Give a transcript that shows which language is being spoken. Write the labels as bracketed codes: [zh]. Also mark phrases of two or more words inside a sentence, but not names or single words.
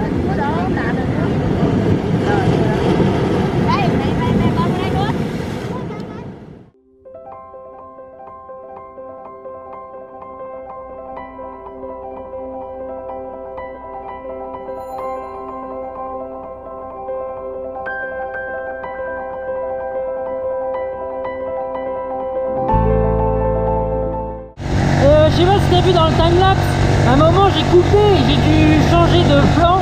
[vi] Có đó em đá nữa. Rồi. Đây, đây con đây luôn. [fr] Je sais pas si t'as vu dans le timelapse, à un moment j'ai coupé et j'ai dû changer de plan.